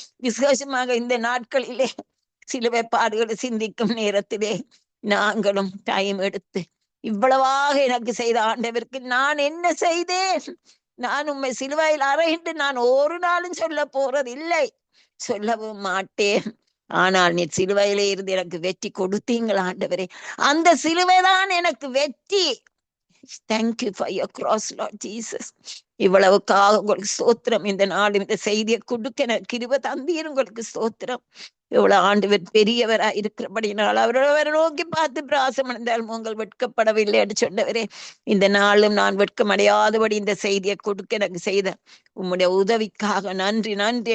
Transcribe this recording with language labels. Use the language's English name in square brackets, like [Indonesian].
[Tamil] விசேஷமாக இந்த நாட்களிலே சிலுவை பாடுகளை சிந்திக்கும் நேரத்திலே நாங்களும் டைம் எடுத்து இவ்வளவாக எனக்கு செய்த ஆண்டவருக்கு நான் என்ன செய்தேன்? நான் உண்மை சிலுவையில் அறையிட்டு நான் ஒரு நாளும் சொல்ல போறது இல்லை, சொல்லவும் மாட்டேன். ஆனால் நீ சிலுவையிலே இருந்து எனக்கு வெற்றி கொடுத்தீங்கள் ஆண்டவரே. அந்த சிலுவைதான் எனக்கு வெற்றி. [English] Thank you for your cross, Lord Jesus. [Tamil] இவ்வளவுக்காக உங்களுக்கு ஸ்தோத்திரம். இந்த நாள் இந்த செய்தியை கொடுக்க கிருபை தந்தீர், உங்களுக்கு ஸ்தோத்திரம். இவ்வளவு ஆண்டவர் பெரியவராய் இருக்கிறபடினால் அவரை நோக்கி பார்த்து பிராசம் அடைந்தாலும் உங்கள் வெட்கப்படவில்லை என்று சொன்னவரே, இந்த நாளும் நான் வெட்கமடையாதபடி இந்த செய்தியை கொடுக்க எனக்கு செய்த உம்முடைய உதவிக்காக நன்றி நன்றி.